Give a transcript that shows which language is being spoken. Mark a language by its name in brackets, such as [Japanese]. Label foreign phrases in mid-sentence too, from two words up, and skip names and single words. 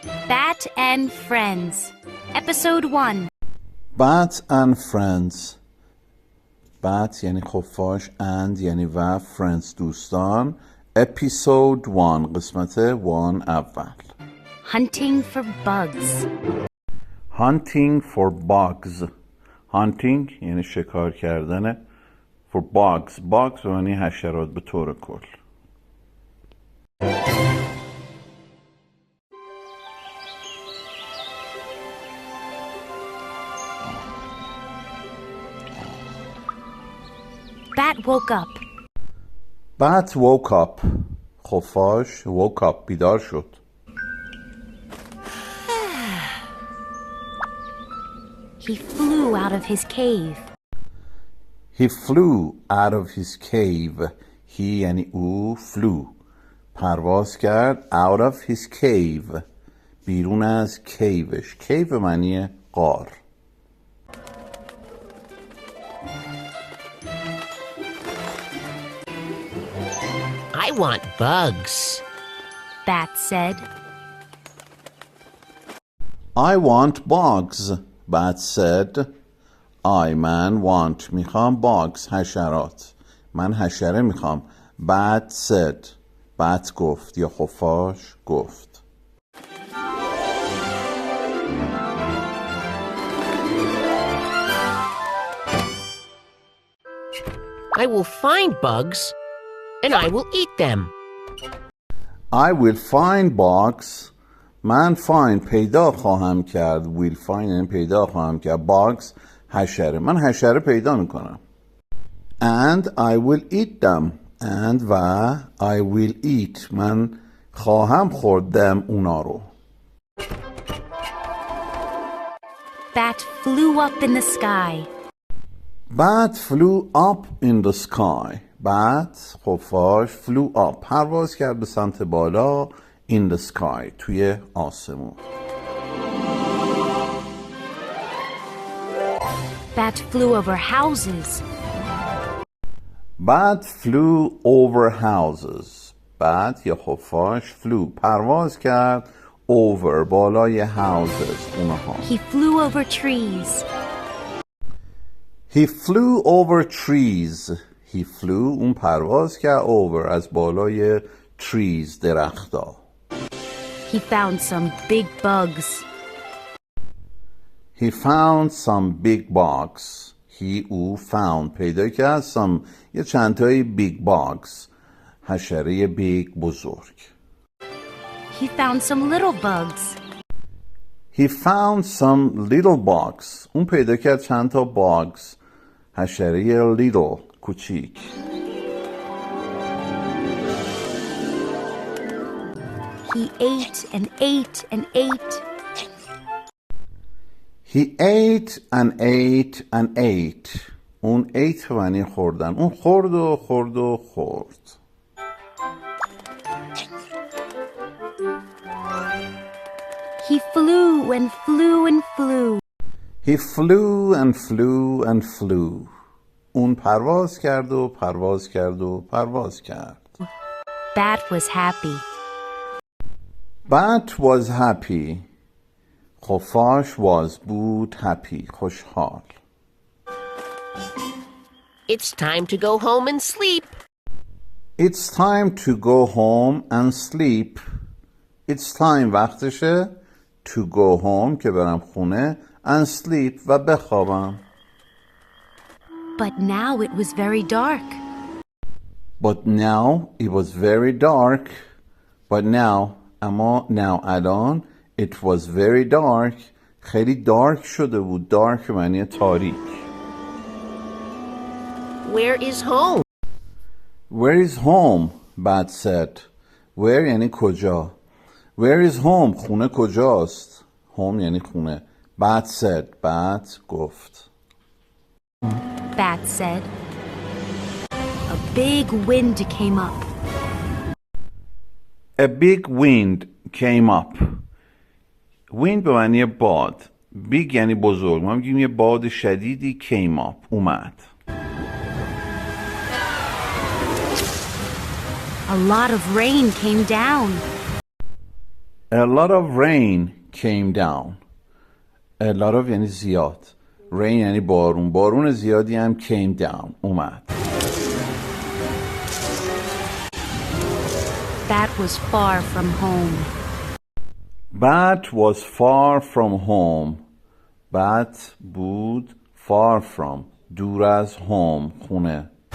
[English] Bat and Friends, Episode 1. Bat and Friends. [Persian] Bat یعنی خفاش and یعنی و Friends دوستان. Episode 1 قسمت 1 اول. [English] Hunting for bugs. Hunting for bugs. Hunting یعنی [Persian] شکار کردن. [English] For bugs. [Persian] Bugs یعنی حشرات به طور کل. [English] Bat woke up. Bat woke up. خفاش woke up [Persian] بیدار شد. [English] He flew out of his cave. He flew out of his cave. He [Persian] یعنی او [English] flew. [Persian] پرواز کرد [English] out of his cave. [Persian] بیرون از کیوش. کیو معنی غار. [English] I want bugs, Bat said. I want bugs, Bat said. I man want میخوام bugs حشرات. [Persian] من حشره میخوام. [English] Bat said. [Persian] Bat گفت یا خفاش گفت. [English] I will find bugs, and I will eat them. I will find bugs. [Persian] من find پیدا خواهم کرد. [English] Will find [Persian] یعنی پیدا خواهم کرد. Bugs حشره. من حشره پیدا میکنم. [English] And I will eat them. And و I will eat. [Persian] من خواهم خورد them اونا رو. [English] Bat flew up in the sky. Bat flew up in the sky. [Persian] Bat خفاش [English] flew up [Persian] پرواز کرد به سمت بالا [English] in the sky [Persian] توی آسمون. [English] Bat flew over houses. Bat flew over houses. [Persian] Bat یا خفاش flew پرواز کرد over بالای houses اونها. [English] He flew over trees. He flew over trees. He flew [Persian] اون پرواز کرد over از بالای trees درختا. [English] He found some big bugs. He found some big bugs. [Persian] He او found پیدا کرد some یه چند تایی [English] big bugs [Persian] حشره big بزرگ. [English] He found some little bugs. He found some little bugs. [Persian] اون پیدا کرد چند تا bugs حشره little کوچیک. [English] He ate and ate and ate. He ate and ate and ate. [Persian] اون ate معنی خوردن. اون خورد و خورد و خورد. [English] He flew and flew and flew. He flew and flew and flew. [Persian] اون پرواز کرد و پرواز کرد و پرواز کرد. [English] Bat was happy. Bat was happy. خفاش was بود happy خوشحال. It's time to go home and sleep. It's time to go home and sleep. It's time وقتشه to go home [Persian] که برم خونه [English] and sleep [Persian] و بخوابم. [English] But now it was very dark. But now it was very dark. But now اما now الان it was very dark. [Persian] خیلی dark شده بود. dark معنی تاریک. [English] Where is home? Where is home? Bat said. [Persian] Where یعنی کجا. [English] Where is home? [Persian] خونه کجاست. home یعنی خونه. [English] Bat said. [Persian] Bat گفت. [English] Bat said. A big wind came up. A big wind came up. [Persian] Wind به معنی باد. Big یعنی بزرگ. ما میگیم یه باد شدیدی [English] came up. [Persian] اومد. [English] A lot of rain came down. A lot of rain came down. A lot of [Persian] یعنی زیاد. rain یعنی بارون. بارون زیادی هم [English] came down. [Persian] اومد. [English] That was far from home. That was far from home. That بود far from. [Persian] دور از home. خونه.